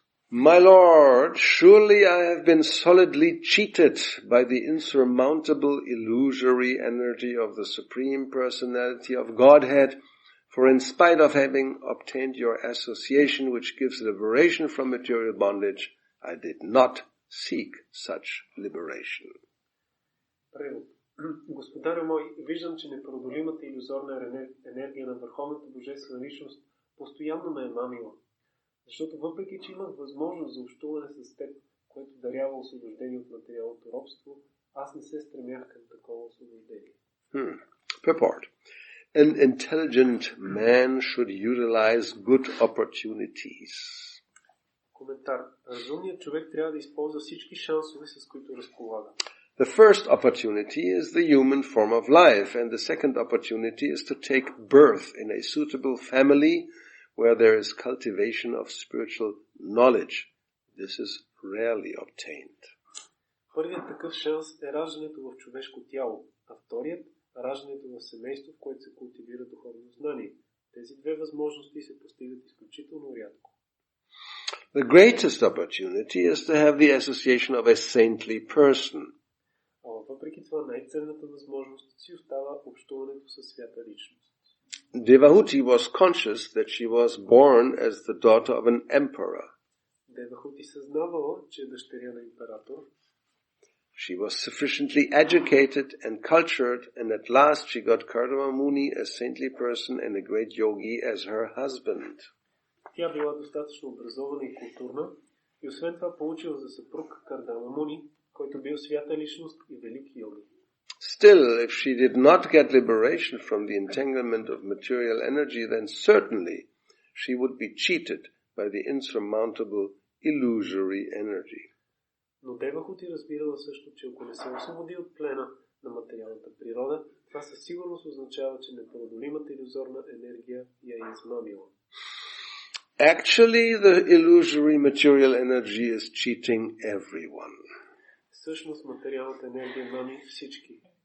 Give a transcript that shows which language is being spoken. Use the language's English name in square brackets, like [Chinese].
[English] My Lord, surely I have been solidly cheated by the insurmountable illusory energy of the Supreme Personality of Godhead, for in spite of having obtained your association which gives liberation from material bondage, I did not seek such liberation. [Bulgarian] Превод. Господарю мой, виждам, че непреодолимата илюзорна енергия на Върховната Божествена личност постоянно ме е мамила. Защото въпреки, че имах възможност за общуване с теб, което дарява освобождение от материалното робство, аз не се стремях към такова освобождение. [English] Purport. An intelligent man should utilize good opportunities. [Bulgarian] Коментар. Разумният човек трябва да използва всички шансове, с които разполага. [English] The first opportunity is the human form of life, and the second opportunity is to take birth in a suitable family where there is cultivation of spiritual knowledge. This is rarely obtained. [Bulgarian] Първият такъв шанс е раждането в човешко тяло, а вторият – раждането в семейство, в което се култивира духовно знание. Тези две възможности се постигат изключително рядко. [English] The greatest opportunity is to have the association of a saintly person. [Bulgarian] Въпреки това, най-ценната възможност си остава общуването със свята личност. [English] Devahuti was conscious that she was born as the daughter of an emperor. [Bulgarian] Девахути съзнавала, че е дъщеря на император. [English] She was sufficiently educated and cultured, and at last she got Kardama Muni, a saintly person and a great yogi, as her husband. [Bulgarian] Тя била достатъчно образована и културна, и освен това получила за съпруг Кардама Муни, който бил свята личност и велик йоги. [English] Still, if she did not get liberation from the entanglement of material energy, then certainly she would be cheated by the insurmountable illusory energy. [Bulgarian] Но Девахути разбирала също, че ако не се освободи от плена на материалната природа, това със сигурност означава, че непреодолимата илюзорна енергия я е измамила. [English] Actually, the illusory material energy is cheating everyone. [Bulgarian] Всъщност материалната енергия мами всички.